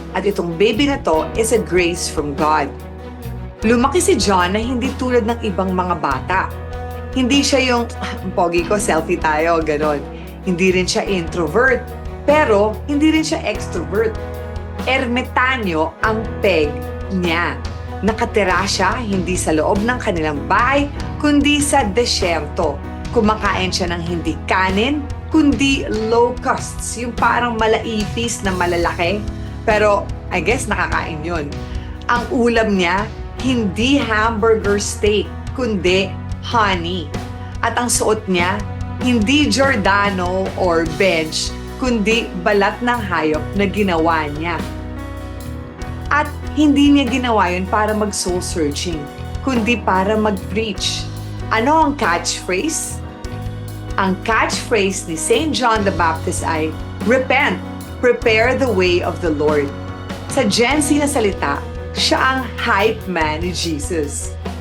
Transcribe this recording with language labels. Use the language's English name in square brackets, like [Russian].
[English] At itong baby na to is a grace from God. [Filipino] Lumaki si John na hindi tulad ng ibang mga bata. Hindi siya yung, pogi ko, selfie tayo, ganon. Hindi rin siya introvert, pero hindi rin siya extrovert. Ermitanyo ang peg niya. Nakatira siya hindi sa loob ng kanilang bahay, kundi sa desyerto. Kumakain siya ng hindi kanin, kundi locusts, yung parang malaipis na malalaki. Pero I guess nakakain yun. Ang ulam niya, hindi hamburger steak, kundi honey. At ang suot niya, hindi Giordano or bench, kundi balat ng hayop na ginawa niya. At hindi niya ginawa yun para mag-soul searching, kundi para mag-preach. Ano ang catchphrase? Ang catchphrase ni Saint John the Baptist ay, "Repent, prepare the way of the Lord." Sa Gen Z na salita, siya ang hype man ni Jesus.